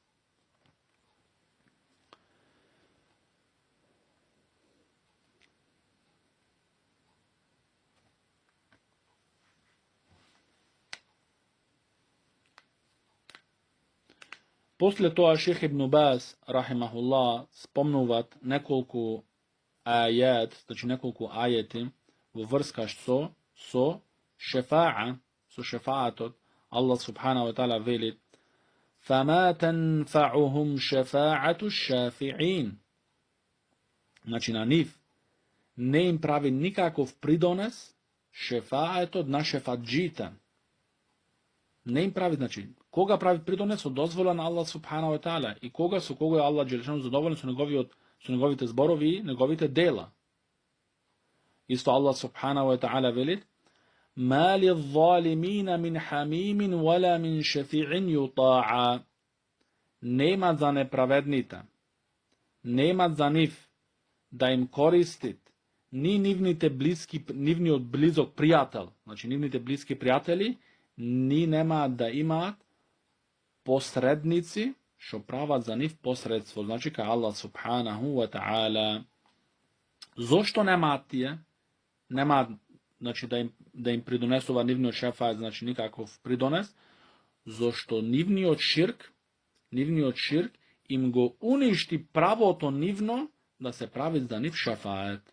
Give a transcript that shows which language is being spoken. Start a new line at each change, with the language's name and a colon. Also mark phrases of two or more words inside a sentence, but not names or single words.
Macedonian: После тоа Шех Ибн Баз, рахимахуллах, спомнуваат неколку ајет, значи неколку ајети во врска со шефаатот.
Arabic: الله سبحانه وتعالى
Macedonian: вели:
Arabic: فَمَا تَنْفَعُهُمْ شَفَاعَةُ الشَّافِعِينَ.
Macedonian: Значи на нив не им прави никаков придонес шефаатот на шефаджите. Не им прави, значи, кога прави придонес со дозвола на
Arabic: الله سبحانه وتعالى
Macedonian: и со кога е
Arabic: الله جل شأنه
Macedonian: задоволен со неговите зборови и неговите дела. Исто
Arabic: الله سبحانه وتعالى
Macedonian: вели:
Arabic: مَا لِلظَّالِمِينَ مِنْ حَمِيمٍ وَلَا مِنْ شَفِيعٍ يُطَاعَ.
Macedonian: Немат за неправедните, немат за нив да им користит ни нивниот близок пријател, значи нивните блиски пријатели, ни немаат да имаат посредници што прават за нив посредство, значи кај
Arabic: الله سبحانه وتعالى.
Macedonian: Зошто немаат тие? Немаат, значи, да им придонесува нивниот шефаат, значи никаков придонес, зошто нивниот ширк им го уништи правото нивно да се прави за нив шефаат.